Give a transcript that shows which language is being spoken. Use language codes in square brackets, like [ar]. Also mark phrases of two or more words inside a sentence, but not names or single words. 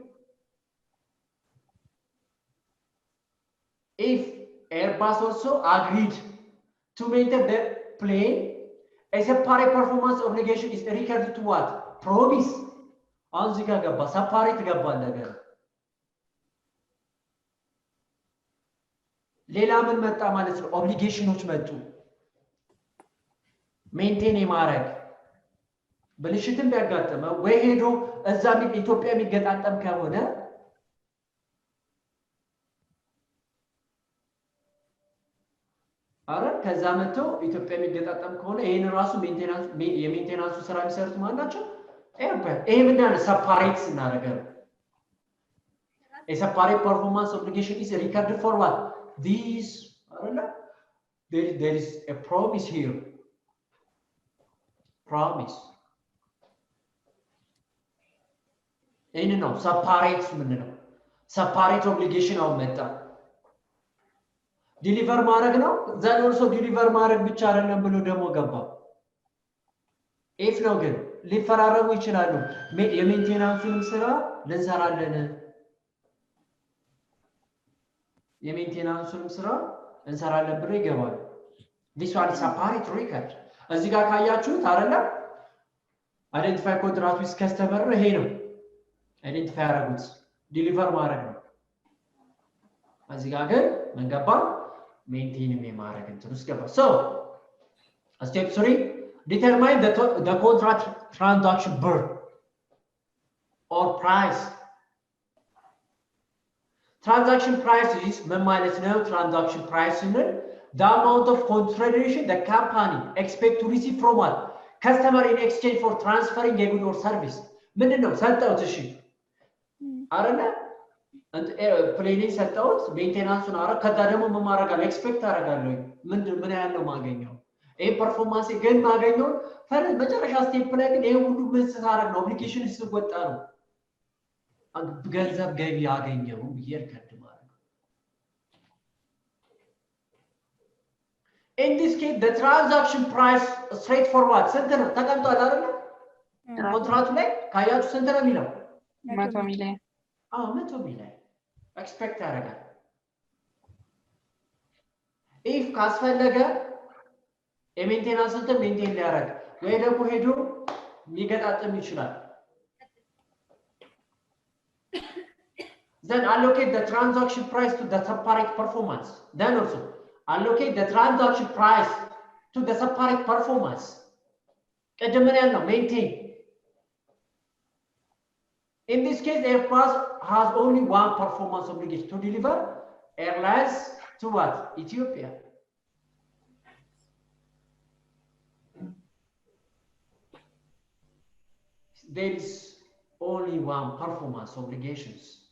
[en] If Airbus also agreed to maintain the plane, a separate performance obligation is recorded to what? Promise. [am] አንዚጋ ገባ ሰፓሬት ገባ ነገር ሌላ ምን መጣ ማለት ነው? ኦብሊጌሽኖች መጡ። ሜንቴን የማድረግ ብልሽትም ቢያጋጥመው ወይ ሄዶ እዛ ኢትዮጵያ የሚገጣጠም ከሆነ አረ ከዛ መጥቶ ኢትዮጵያ የሚገጣጠም ከሆነ ይሄን ራሱ የሜንቴናንሱ ስራ የሚሰሩት ማን ናቸው? ይሄ ምንድን ነው? ሰፓሬት ስናደርገው [en] a separate performance obligation is recorded for what? These, I don't know. There is a promise here. Promise. [am] ይህን ነው ሰፓሬት ምንለው። [en] separate obligation [am] አሁን መጣ። ዲሊቨር ማድረግ ነው። [en] then also deliver [am] ማድረግ ብቻ አይደለም ብሎ ደግሞ ገባ። ኢፍ ነው ግን ሊፈራረሙ ይችላሉ። የሜንቴናንሱንም ስራ ልንሰራለን የሜንቴናንሱንም ስራ እንሰራለን ብሎ ይገባሉ። [en] this one is separate record [am] እዚህ ጋር ካያችሁት አይደለ [en] identify contract with customer [am] ይሄ ነው አይደንቲፋይ ያደረጉት ዲሊቨር ማድረግ ነው። እዚህ ጋር ግን ምን ገባ? ሜንቴንም የማድረግ እንትን ውስጥ ገባ። [en] so step 3 determine the contract transaction burn or price. Transaction price is [am] ምን ማለት ነው? [en] transaction price ስንል the amount of consideration the company expect to receive from what? customer in exchange for transferring a good or service. [am] ምንድን ነው? ሰጠውት እሺ አይደለ ፕሌኔ ሰጠውት ሜንቴናንሱን አረ ከዛ ደግሞ ምን ማድረጋለሁ? ኤክስፔክት አደርጋለሁ ምን ያህል ነው ማገኘው? ይሄ ፐርፎርማንስ ግን ማገኘው ፈረስ መጨረሻ ስቴፕ ላይ ግን ይሄ ሁሉ ምን ሳደርግ ነው? ኦብሊጌሽን ሲወጣ ነው ገንዘብ ገቢ ያገኘው ይርከድ ማለት ነው። [en] in this case the transaction price straightforward [am] ስንት ነው? ተቀምጧል አይደል? ኮንትራክቱ ላይ ካያችሁ ስንት ነው የሚለው? 100 ሚሊዮን 100 ሚሊዮን ኤክስፔክት ያደርጋል። ኢፍ ካስፈለገ የሜንቴናንስ እንትን ሜንቴን ሊያደርግ ወይ ደግሞ ሄዶ ሊገጣጥም ይችላል። [en] then allocate the transaction price to the separate performance. Then also allocate the transaction price to the separate performance. [am] ቅድም ምን ያልነው? [en] maintain. In this case Airbus has only one performance obligation to deliver airlines to what? Ethiopia. There is only one performance obligations.